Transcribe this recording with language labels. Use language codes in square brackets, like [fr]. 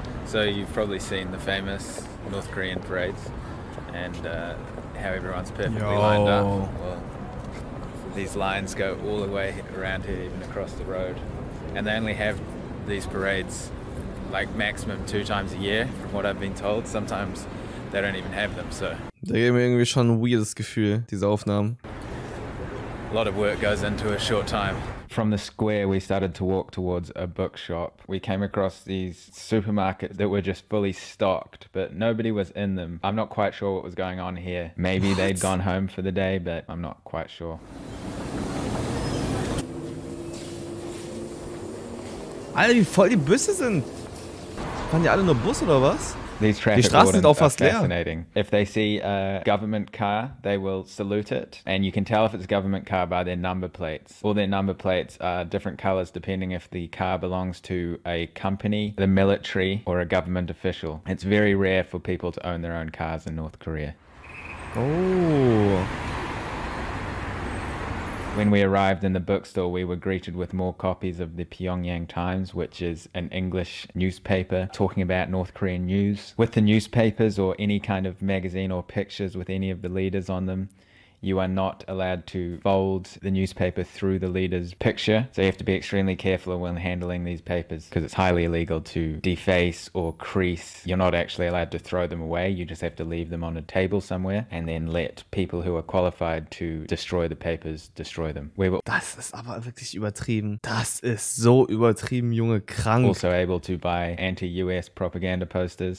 [en] So you've probably seen the famous North Korean parades and how everyone's perfectly lined up. Well, these lines go all the way around here, even across the road. And they only have these parades like maximum 2 times a year, from what I've been told. Sometimes they don't even have them, so. [de] Da geben mir irgendwie schon ein weirdes Gefühl, diese Aufnahmen. [en] A lot of work goes into a short time. From the square, we started to walk towards a bookshop. We came across these supermarkets that were just fully stocked, but nobody was in them. I'm not quite sure what was going on here. Maybe they'd gone home for the day, but I'm not quite sure. [de] Alter, wie voll die Busse sind. Fahren die alle nur Bus oder was? [en] These traffic [de] Straßen sind [en] wardens [de] auch [en] are [de] fast leer. [en] fascinating. If they see a government car, they will salute it. And you can tell if it's a government car by their number plates. All their number plates are different colors depending if the car belongs to a company, the military, or a government official. It's very rare for people to own their own cars in North Korea. Oh. When we arrived in the bookstore, we were greeted with more copies of the Pyongyang Times, which is an English newspaper talking about North Korean news. With the newspapers or any kind of magazine or pictures with any of the leaders on them, you are not allowed to fold the newspaper through the leader's picture. So you have to be extremely careful when handling these papers because it's highly illegal to deface or crease. You're not actually allowed to throw them away. You just have to leave them on a table somewhere and then let people who are qualified to destroy the papers destroy them. We were [de] Das ist aber wirklich übertrieben. Das ist so übertrieben, Junge, krank. [en] also able to buy anti-US propaganda posters.